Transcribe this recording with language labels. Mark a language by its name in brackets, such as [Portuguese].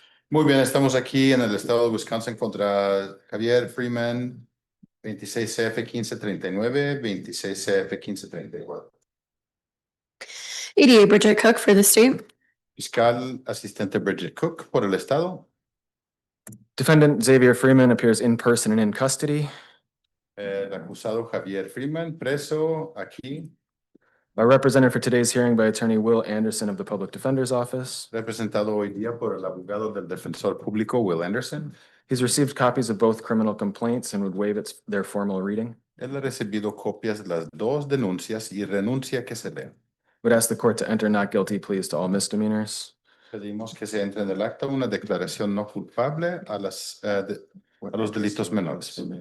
[Spanish] Muy bien, estamos aquí en el estado de Wisconsin contra Javier Freeman, 26 CF 1539, 26 CF 1534. [English] ADA Bridget Cook for the state. [Spanish] Fiscal asistente Bridget Cook por el estado. [English] Defendant Xavier Freeman appears in person and in custody. [Spanish] El acusado Javier Freeman, preso aquí. [English] Represented for today's hearing by Attorney Will Anderson of the Public Defender's Office. [Spanish] Representado hoy día por el abogado del defensor público Will Anderson. [English] He's received copies of both criminal complaints and would waive their formal reading. [Spanish] Él ha recibido copias de las dos denuncias y renuncia que se lee. [English] Would ask the court to enter not guilty pleas to all misdemeanors. [Spanish] Pedimos que se entre en el acta una declaración no culpable a los delitos menores.